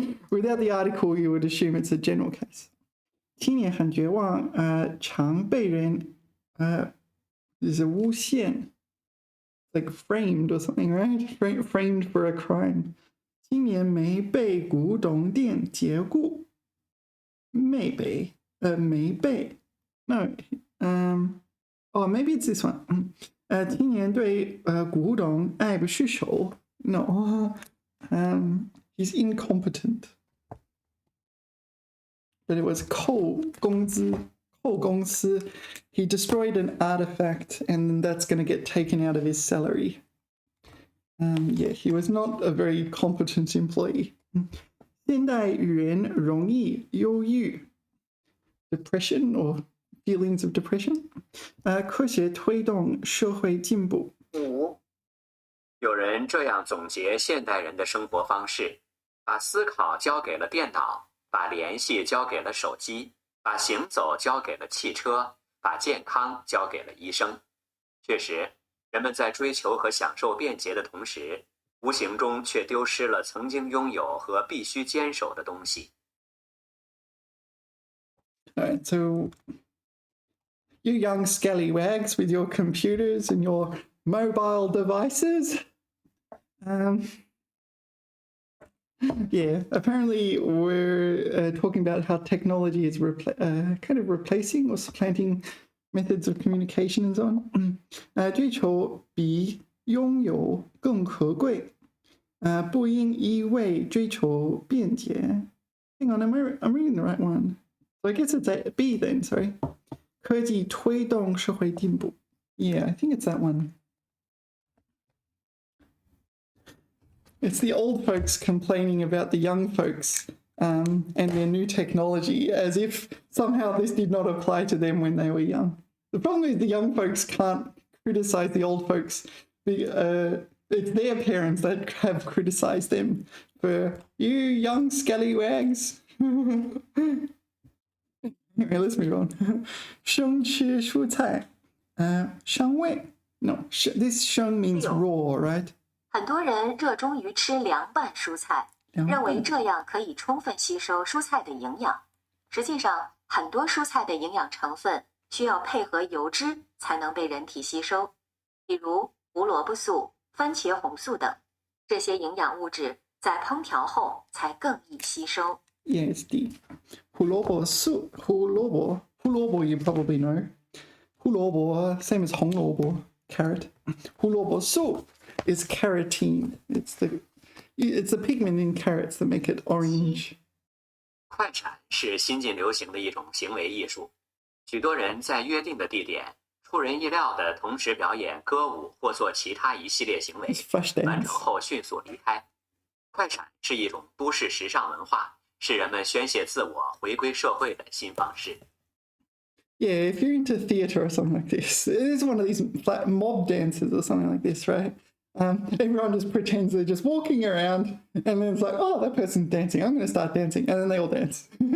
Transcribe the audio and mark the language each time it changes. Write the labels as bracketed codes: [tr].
[en] Without the article, you would assume it's a general case. [zh] 青年很绝望，常被人 [en] there's a 诬陷 like framed or something, right? Framed for a crime. [zh] 青年没被古董店解雇，没被 [en] no oh maybe it's this one. [zh] 青年对古董爱不释手 [en] no he's incompetent. But it was [zh] 扣公司 [en] he destroyed an artifact and that's going to get taken out of his salary. Yeah, he was not a very competent employee. [zh] 现代人容易忧郁 [en] depression or feelings of depression. [zh] 科学推动社会进步。有人这样总结现代人的生活方式：把思考交给了电脑，把联系交给了手机，把行走交给了汽车，把健康交给了医生。确实，人们在追求和享受便捷的同时，无形中却丢失了曾经拥有和必须坚守的东西。 [en] Alright, so you young scallywags with your computers and your mobile devices. Yeah, apparently we're talking about how technology is kind of replacing or supplanting methods of communication and so on. [zh] 追求比拥有更可贵，不应一味追求便捷。 [en] Hang on, I'm reading the right one. So I guess it's a B then, sorry. [zh] 科技推动社会进步. [en] Yeah, I think it's that one. It's the old folks complaining about the young folks and their new technology, as if somehow this did not apply to them when they were young. The problem is the young folks can't criticize the old folks. It's their parents that have criticized them for, you young scallywags. Anyway, let's move on. [zh] 生吃蔬菜，伤胃. [en] No, this 生 means raw, right? [zh] 很多人热衷于吃凉拌蔬菜，认为这样可以充分吸收蔬菜的营养。实际上，很多蔬菜的营养成分需要配合油脂才能被人体吸收，比如胡萝卜素、番茄红素等。这些营养物质在烹调后才更易吸收。 [en] Yeah, it's D. 胡萝卜素 胡萝卜 you probably know. 胡萝卜 same as 红萝卜 carrot. 胡萝卜素 is carotene. It's the pigment in carrots that make it orange. [zh] 快产是新近流行的一种行为艺术，许多人在约定的地点，出人意料地同时表演歌舞或做其他一系列行为， 完成后迅速离开。快产是一种都市时尚文化，是人们宣泄自我、回归社会的新方式。 [en] Yeah, if you're into theatre or something like this, it is one of these mob dances or something like this, right? Everyone just pretends they're just walking around, and then it's like, oh, that person's dancing. I'm going to start dancing, and then they all dance.